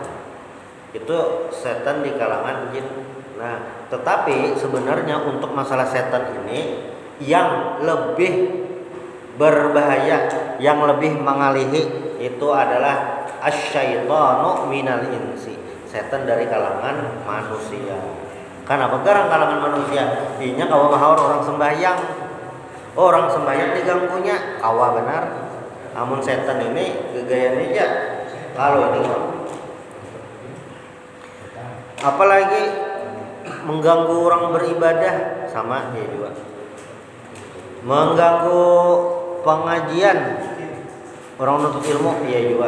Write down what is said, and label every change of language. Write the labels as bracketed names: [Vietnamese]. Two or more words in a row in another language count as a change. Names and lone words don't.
[Indonesian] Itu setan di kalangan jin. Nah, tetapi sebenarnya untuk masalah setan ini yang lebih berbahaya, yang lebih mengalihi itu adalah [Arabic] الشيطان من الإنس, [Indonesian] setan dari kalangan manusia. [Banjar] Kenapa garang kalangan manusia? Inya kawa mahawar orang sembahyang. Orang sembahyang diganggunya, kawa benar. [Indonesian] Namun setan ini gegayanya aja. Kalau ini apalagi mengganggu orang beribadah, sama dia juga. Mengganggu pengajian orang menuntut ilmu, dia juga.